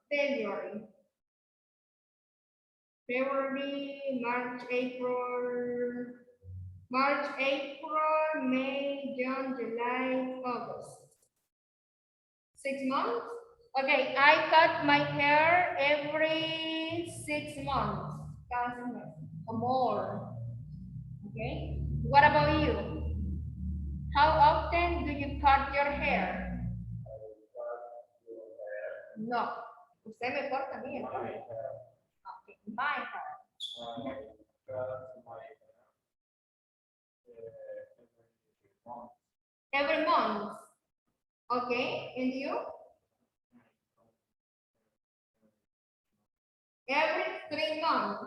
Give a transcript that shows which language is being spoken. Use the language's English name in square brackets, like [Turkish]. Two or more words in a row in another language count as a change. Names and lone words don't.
[English] March, April, May, June, July, August. 6 months? Okay, I cut my hair every 6 months. [Spanish] Cada 6 meses [English] or more. Okay. What about you? How often do you cut your hair? No. [Spanish] Usted me corta a mí el cabello. [English] Okay, my hair. Every month. Okay, and you? Every 3 months.